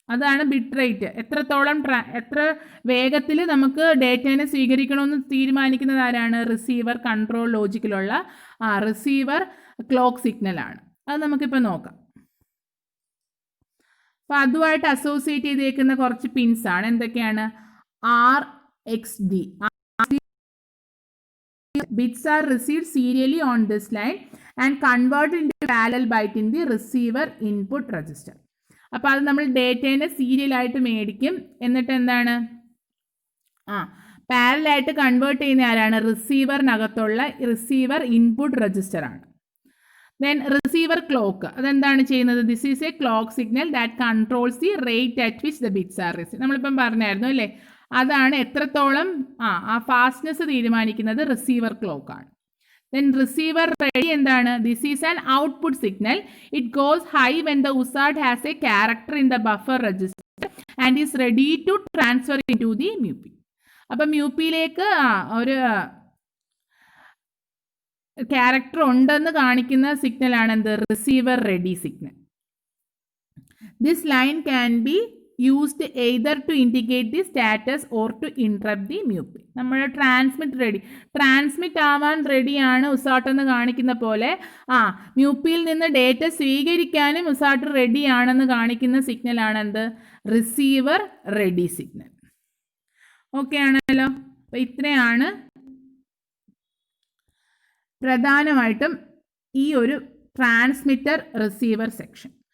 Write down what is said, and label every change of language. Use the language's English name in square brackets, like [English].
[Malayalam] അതാണ് bit rate, എത്രത്തോളം എത്ര വേഗത്തിൽ നമുക്ക് ഡേറ്റേനെ സ്വീകരിക്കണമെന്ന് തീരുമാനിക്കുന്നത് ആരാണ്, റിസീവർ കൺട്രോൾ ലോജിക്കിലുള്ള റിസീവർ ക്ലോക്ക് സിഗ്നലാണ്. അത് നമുക്കിപ്പോൾ നോക്കാം. അപ്പോൾ അതുമായിട്ട് അസോസിയേറ്റ് ചെയ്തേക്കുന്ന കുറച്ച് പിൻസാണ്. എന്തൊക്കെയാണ്, RxD. [English] Bits are received serially on this line and converted into parallel byte in the receiver input register. [Malayalam] അപ്പോൾ അത് നമ്മൾ ഡേറ്റേനെ സീരിയലായിട്ട് മേടിക്കും, എന്നിട്ട് എന്താണ് പാരലായിട്ട് കൺവേർട്ട് ചെയ്യുന്ന ആരാണ്, റിസീവറിനകത്തുള്ള receiver input രജിസ്റ്ററാണ്. [English] then receiver clock, [Malayalam] അതെന്താണ് ചെയ്യുന്നത്, [English] This is a clock signal that controls the rate at which the bits are receive. [Malayalam] നമ്മളിപ്പം പറഞ്ഞായിരുന്നു അല്ലേ, അതാണ് എത്രത്തോളം ആ ഫാസ്റ്റ്നെസ് തീരുമാനിക്കുന്നത് റിസീവർ ക്ലോക്കാണ്. [English] then receiver ready [Malayalam] എന്താണ്, [English] This is an output signal. It goes high when the USART has a character in the buffer register and is ready to transfer into the MUPI. [Malayalam] അപ്പം മ്യൂപ്പിയിലേക്ക് ഒരു ക്യാരക്ടർ ഉണ്ടെന്ന് കാണിക്കുന്ന സിഗ്നലാണ് എന്ത്, receiver ready signal. [English] This line can be used either to indicate the status or to interrupt the MUPI. [Malayalam] നമ്മൾ transmit ആവാൻ റെഡിയാണ് ഉസാട്ട് എന്ന് കാണിക്കുന്ന പോലെ മ്യൂപ്പിയിൽ നിന്ന് ഡേറ്റ സ്വീകരിക്കാനും ഉസാട്ട് റെഡിയാണെന്ന് കാണിക്കുന്ന സിഗ്നലാണ് എന്ത്, റിസീവർ റെഡി സിഗ്നൽ. ഓക്കെ ആണല്ലോ. അപ്പോൾ ഇത്രയാണ് പ്രധാനമായിട്ടും ഈ ഒരു ട്രാൻസ്മിറ്റർ റിസീവർ സെക്ഷൻ.